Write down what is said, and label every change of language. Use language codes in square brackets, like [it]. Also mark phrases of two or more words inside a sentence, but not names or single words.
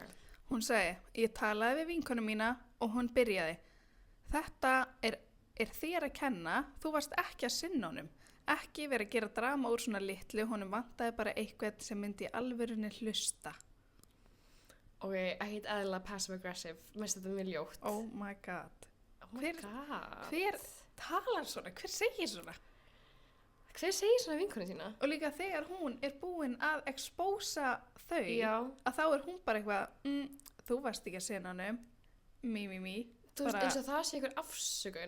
[is] Hún segi, ég talaði við vinkonu mína og hún byrjaði. Þetta er þér að kenna, þú varst ekki að sinna honum. Ekki verið að gera drama úr svona litlu, honum vantaði bara eitthvað sem myndi í alvörunni hlusta. Ok, ekkert eðlilega passive-aggressive. Mér finnst þetta mjög ljótt. [en] Oh my god. Oh my god. [is] Hver talar svona? Hver segir svona? Hver segir svona vinkonu sína? Og líka þegar hún er búin að expósa þau, Já. að þá er hún bara eitthvað, þú varst ekki að sinna honum, mí. Þú veist eins og það sé ykkur afsökun.